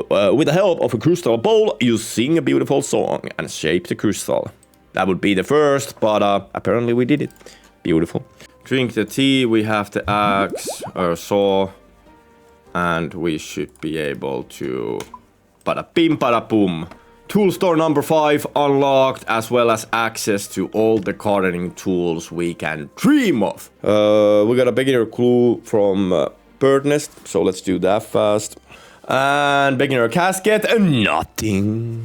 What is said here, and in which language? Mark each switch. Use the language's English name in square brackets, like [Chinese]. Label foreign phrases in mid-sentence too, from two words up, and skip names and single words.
[English] With the help of a crystal bowl, you sing a beautiful song and shape the crystal. That would be the first, but apparently we did it. Beautiful. Drink the tea. We have the axe or saw, and we should be able to bada bim bada boom. Tool store number 5 unlocked, as well as access to all the gardening tools we can dream of. We got a beginner clue from Bird Nest, so let's do that fast. And beginner casket, nothing.